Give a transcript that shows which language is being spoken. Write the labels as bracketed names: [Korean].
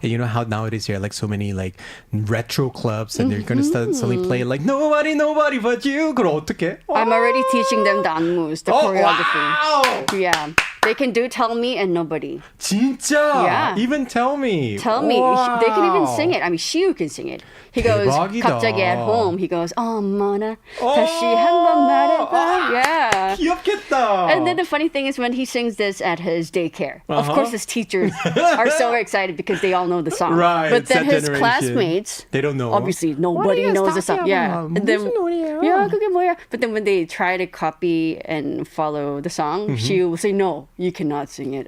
[English] And you know how nowadays there are like so many like retro clubs and they're going to start suddenly play like nobody but you. [Korean] 그럼 어떡해? [English] I'm already teaching them the anmus, the choreography. Wow! Yeah. They can do Tell Me and Nobody. [Korean] 진짜? [English] Yeah. Even Tell Me. Tell Me. Wow. They can even sing it. I mean, Shiu can sing it. He goes, [Korean] 대박이다. 갑자기 [English] at home, he goes, [Korean] 어머나, 다시 한번 말해봐. [English] Yeah. [Korean] 귀엽겠다. [English] And then the funny thing is when he sings this at his daycare, of course his teachers are so excited because they all know the song. Right, But then that his generation. classmates, They don't know. obviously nobody knows the song. Yeah. And then, yeah, [Korean] 그게 뭐야? [English] But then when they try to copy and follow the song, she will say, no, you cannot sing it.